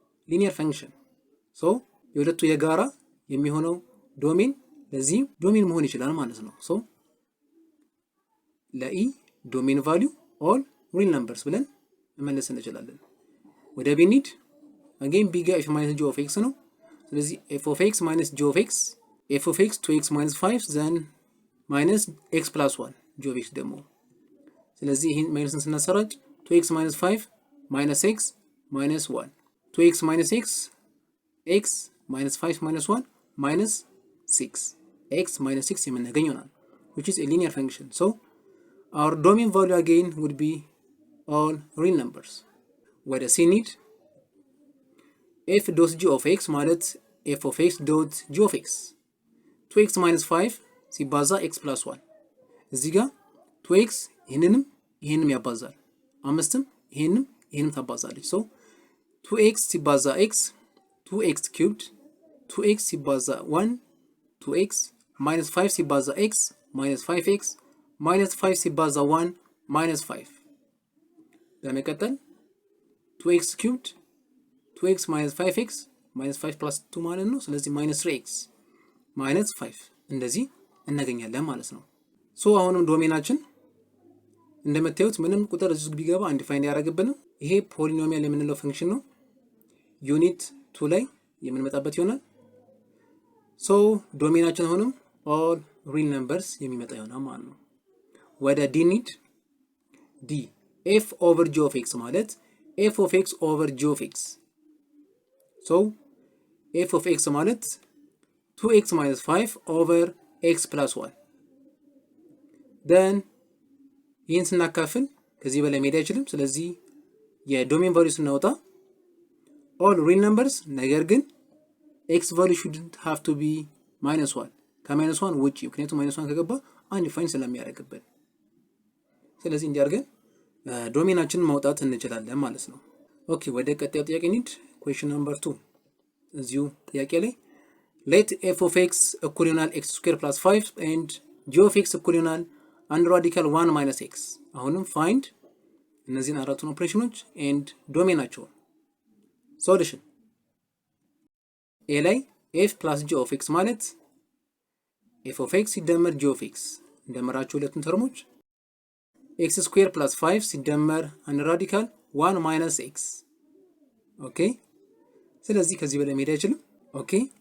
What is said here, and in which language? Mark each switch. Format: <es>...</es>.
<am>ሊኒየር ፈንክሽን። ሶ የሁለቱ የጋራ የሚሆነው ዶሜን ለዚህ ዶሜን መሆን ይችላል ማለት ነው። ሶ ለኢ ዶሜን ቫልዩ ኦል ሪል ነምበርስ ብለን መመለስ እንችላለን። ወደ ቢ ኒድ አጌን ቢ ጋር ኤፍ ማይነስ ጂ ኦፍ ኤክስ ነው። ስለዚህ ኤፍ ኦፍ ኤክስ ማይነስ ጂ ኦፍ ኤክስ ኤፍ ኦፍ ኤክስ 2x minus 5 ዘን ማይነስ ኤክስ ፕላስ 1 ጂ ኦፍ ኤክስ ደግሞ። ስለዚህ ይህን ማይነስን ስናሰራጭ 2x minus 5 minus x minus 1 2x minus x x minus 5 minus 1 minus 6 x minus 6 የምናገኝ ይሆናል,</am> <en>which is a linear function. So our domain value again would be all real numbers.</en> <am>ወደ c need f dot g of x ማለት f of x dot g of x 2x minus 5 ሲባዛ x plus 1 እዚህ ጋር 2x ይሄንንም ያባዛል, አምስትም ይሄንም ታባዛለች. so 2x ሲባዛ x 2x cubed 2x ሲባዛ 1 2x minus 5 ሲባዛ x minus 5x minus 5 ሲባዛ 1 minus 5 በመቀጠል 2x cubed 2x minus 5x minus 5 plus 2 ማለት ነው. ስለዚህ minus 3x minus 5 እንደዚህ እናገኛለን ማለት ነው. ሶ አሁንም ዶሜናችን እንደምታዩት ምንም ቁጥር እዚህ ቢገባ አንዲፋይን ያደርግብንም. ይሄ ፖሊኖሚያል የምንለው ፈንክሽን ነው. ዩኒት 2 ላይ የምንመጣበት ይሆናል. ሶ ዶሜናችን አሁንም</am> <en>all real numbers</en> <am>የሚመጣ ይሆናል ማለት ነው. ወደ ዲ ኒድ ዲ f over g of x ማለት f of x over g of x. so f of x ማለት 2x minus 5 over x plus 1 then ይህን ስናካፍል ከዚህ በላይ መሄድ አይችልም. ስለዚህ የዶሜን ቫልዩ ስናወጣ all real numbers ነገር ግን</am> <en>x value shouldn't have to be minus 1</en> <am>ከማይነስ 1 ውጪ, ምክንያቱም ማይነስ 1 ከገባ አንዲፋይን ስለሚያደርግብን. ስለዚህ እንዲያርገን ዶሜናችንን ማውጣት እንችላለን ማለት ነው. ኦኬ ወደ ቀጣዩ ጥያቄ ኒድ</am> <en>question number 2</en> <am>እዚሁ ጥያቄ ላይ let f of x እኩል ይሆናል x square plus 5 and g of x እኩል ይሆናል አንድ ራዲካል 1 minus x. አሁንም find እነዚህን አራቱን ኦፕሬሽኖች and ዶሜናቸው. ሶሉሽን a ላይ f plus g of x ማለት f of x ሲደመር g of x እንደመራቸው ሁለቱን ተርሞች x square plus 5 ሲደመር አንድ ራዲካል 1 minus x. ኦኬ ስለዚህ ከዚህ በላይ መሄድ አይችልም. ኦኬ</am>